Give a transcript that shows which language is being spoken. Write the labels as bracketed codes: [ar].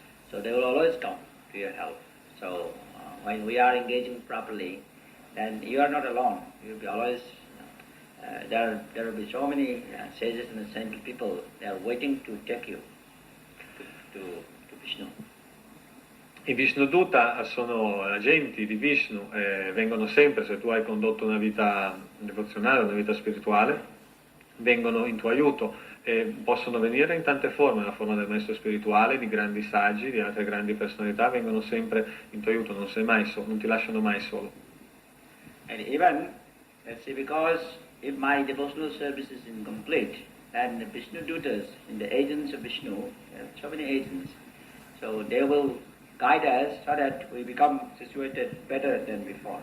[en] So they will always come to your help. So when we are engaging properly, then you are not alone. You will be always. There will be so many sages and saintly people. They are waiting to take you to Vishnu. [it] I Vishnuduta sono agenti di Vishnu, vengono sempre, se tu hai condotto una vita devozionale, una vita spirituale, vengono in tuo aiuto, possono venire in tante forme, nella forma del maestro spirituale, di grandi saggi, di altre grandi personalità, vengono sempre in tuo aiuto, non sei mai solo, non ti lasciano mai solo. [en] And even, let's say, because if my devotional service is incomplete, then the Vishnu Dutas, and the agents of Vishnu, there are so many agents, so they will guide us so that we become situated better than before.